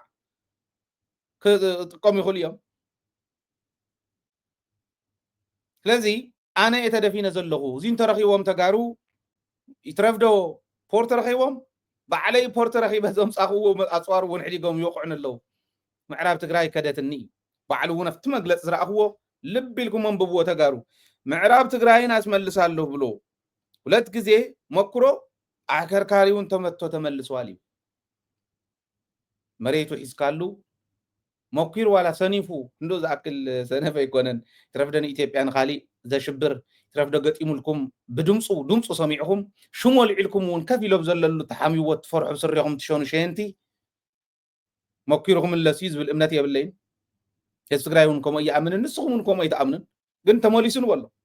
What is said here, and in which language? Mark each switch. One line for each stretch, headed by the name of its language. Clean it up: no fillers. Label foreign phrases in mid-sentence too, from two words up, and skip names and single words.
Tigrinya: ክጥቀሙ ይኽእሉ እዮም ስለዚህ ኣነ የተደፊነ ዘለኹ እዚን ተረኺቦም ተጋሩ ይትረፍዶ ፖርት ረኺቦም ባዕለይ ፖርት ረኺበ ዘምፃኽዎ ኣፅዋር እውን ሕዲጎም ይወቕዑን ኣለዉ ምዕራብ ትግራይ ከደትኒ ባዕሉ እውን ኣብቲ መግለፂ ዝረኣኽዎ ልቢ ኢልኩም አንብብዎ ተጋሩ ምዕራብ ትግራይን
Amharic: ኣስመልሳለሁ ብሎ ሁለት ጊዜ ሞክሮ ኣከርካሪውን ተመቶ ተመልሷል
Tigrinya: እዩ መሬቱ ሒዝካሉ ሞኪሩ ዋላ ሰኒፉ እንዶ ዝኣክል ሰነፈ ኣይኮነን ትረፍደን ኢትዮጵያን ካሊእ ዘሽብር ትረፍዶ ገጢሙልኩም ድምፁ ሰሚዕኹም ሽሞ ልዒልኩም እውን ከፍ ኢሎም ዘለሉ ተሓሚዎ ትፈርሑ ስሪኹም ትሸኑ ሸንቲ ሞኪሩኩም ለሲ ዝብል እምነት የብለይን ህዝቢ ትግራይ እውን ከምኡ ይኣምን ንስኹም እውን ከምኡ ይተኣምንን ግን ተመሊሱን ወሎ